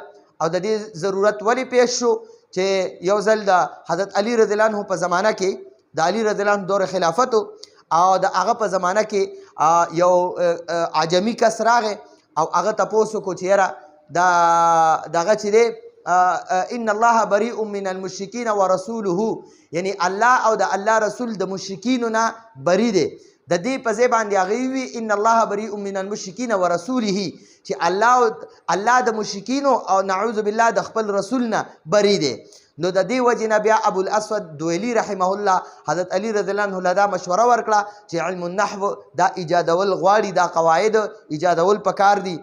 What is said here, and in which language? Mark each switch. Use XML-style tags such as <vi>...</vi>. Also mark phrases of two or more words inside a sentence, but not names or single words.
<ps>او د دې ضرورت ولې پیښ شو چې یو ځل د حضرت علی</ps> <ar>رضی الله عنه</ar> <ps>په زمانه کې د علی</ps> <ar>رضی الله عنه</ar> <ps>دور خلافت او د هغه په زمانه کې یو عجمی کس راغی او هغه تپوس وکړو چې یاره دغه چې دی</ps> <ar>ان الله بریء من المشرکین ورسوله،</ar> <ps>یعنی الله او د الله رسول د مشرکینو نه بری دی. د دې په ځای باندې هغه وي</ps> <ar>ان الله بریء من المشرکین ورسوله،</ar> <ps>چې الله د مشرکینو او</ps> <ar>نعوذ بالله</ar> <ps>د خپل رسول نه بری دی. نو د دې وجې نه بیا ابو الاسود دویلی</ps> <ar>رحمه الله</ar> <ps>حضرت علی</ps> <ar>رضی الله عنه</ar> <ps>دا مشوره ورکړه چې</ps> <ar>علم النحو</ar> <ps>دا ایجادول غواړي، دا قواعد ایجادول پکار دي.</ps>